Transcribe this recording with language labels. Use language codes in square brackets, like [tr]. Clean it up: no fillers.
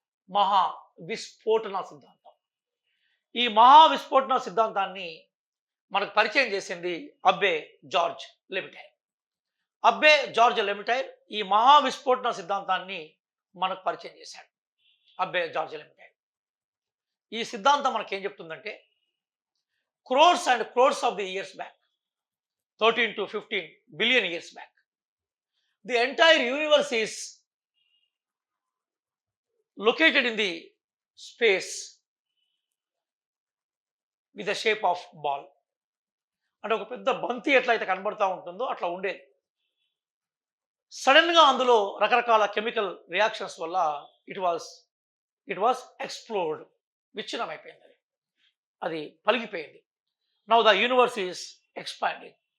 [te] మహా విస్ఫోటన సిద్ధాంతం. ఈ మహా విస్ఫోటన సిద్ధాంతాన్ని మనకు పరిచయం చేసింది అబ్బే జార్జ్ లెమిటైర్. అబ్బే జార్జ్ లెమిటైర్ ఈ మహా విస్ఫోటన సిద్ధాంతాన్ని మనకు పరిచయం చేశాడు. అబ్బే జార్జ్ లెమిటైర్. ఈ సిద్ధాంతం మనకేం చెప్తుందంటే, [en] Crores and crores of the years back, 13 to 15 billion years back, the entire universe is located in the space with the shape of ball. [te] అంటే ఒక పెద్ద బంతి ఎట్లయితే కనబడుతూ ఉంటుందో అట్లా ఉండేది. సడన్గా అందులో రకరకాల కెమికల్ రియాక్షన్స్ వల్ల [en] it was explored, [te] విచ్ఛిన్నం అయిపోయింది. అది పలిగిపోయింది. [en] Now the universe is expanding.